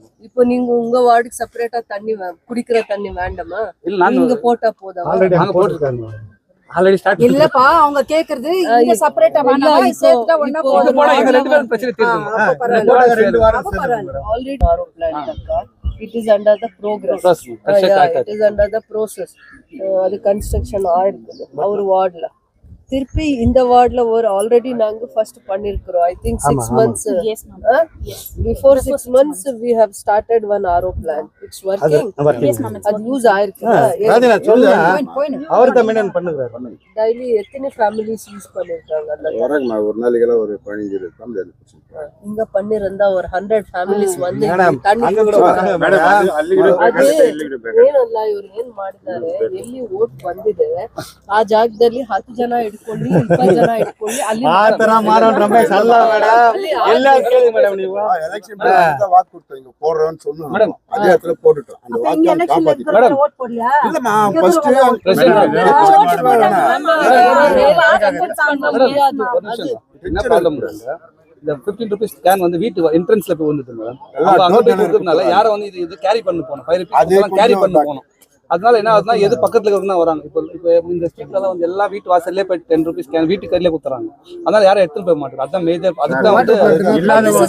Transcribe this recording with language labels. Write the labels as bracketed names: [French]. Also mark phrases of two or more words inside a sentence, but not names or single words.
[Tamil] இப்போ நீங்க உங்க வார்டுக்கு செப்பரேட்டா தண்ணி குடிக்கிற தண்ணி வேண்டாமா இல்ல நாங்க நீங்க போட்டா போதும் ஆல்ரெடி அங்க போட்டுருக்காங்க [English] already start [Tamil] இல்லப்பா அவங்க கேக்குறது இங்க செப்பரேட்டா வேண்டாம் சேர்த்துட்டா ஒண்ணா போடுங்க போடா இங்க ரெண்டு பேரும் பிரச்சனை தீர்ந்துங்க போடா ரெண்டு வாரம் சேர்ந்து ஆல்ரெடி ஆரோ பிளான் இருக்கா [English] it is under the progress it is under the process [Tamil] அது கன்ஸ்ட்ரக்ஷன் ஆயிருக்குது அவர் வார்டுல திருப்பி இந்த வார்டுல ஒரு ஆல்ரெடி நாங்க ஃபர்ஸ்ட் பண்ணிருக்கோம் [English] I think [Tamil] 6 months [English] Yes, ma'am. before 6 months we have started one RO plan it's working Yes, ma'am. [Tamil] அது யூஸ் ஆயிருக்கு ராஜனா சொல்லுங்க அவர் தான் மெயின்டைன் பண்ணுகிறாரு டெய்லி எத்தனை ஃபேமிலிஸ் யூஸ் பண்ணிருக்காங்க அந்த வரங்க ஒரு நாளைக்கு ஒரு 15 ஃபேமிலி இங்க பண்ணிருந்தா ஒரு 100 ஃபேமிலிஸ் வந்து மேடம் தண்ணி அங்க கூட வராங்க மேடம் [Kannada] ಅದು ಏನಲ್ಲ ಇವ್ರು ಏನ್ ಮಾಡಿದ್ದಾರೆ ಎಲ್ಲಿ ಓಟ್ ಬಂದಿದೆ ಆ ಜಾಗದಲ್ಲಿ 10 ಜನ ಇಟ್ಕೊಂಡು 20 ಜನ ಇಟ್ಕೊಂಡು ಅಲ್ಲಿ ಆ ತರ ಮಾಡೋಣ ರಮೇಶ್ ಅಲ್ಲ ಮೇಡಂ ಎಲ್ಲ ಕೇಳಿ ಮೇಡಂ ನೀವು [Tamil] எலெக்ஷன் வாக்கு கொடுத்தோம் இங்க போடுறோம்னு சொன்னோம் மேடம் அதே இடத்துல போட்டுட்டோம் அந்த வாக்கு காப்பாத்தி மேடம் ஓட் போடலையா இல்லமா ஃபர்ஸ்ட் என்ன ப்ராப்ளம் இந்த 15 [English] rupees can [Tamil] வந்து வீட்டு என்ட்ரன்ஸ்ல போய் வந்துது மேடம் அங்க போய் இருக்கிறதுனால யாரை வந்து இது கேரி பண்ணி போணும் 5 [English] rupees carry [Tamil] பண்ணி போணும் அதனால என்ன ஆகுதுன்னா எது பக்கத்துல இருக்குன்னா வராங்க இப்போ இந்த ஸ்ட்ரீட்ல வந்து எல்லா வீட்டு வாசல்லே போய் 10 [English] rupees can [Tamil] வீட்டு கையிலே குத்துறாங்க அதனால யாரும் எடுத்துட்டு போக மாட்டாங்க அதான் மேஜர் அதுதான் வந்து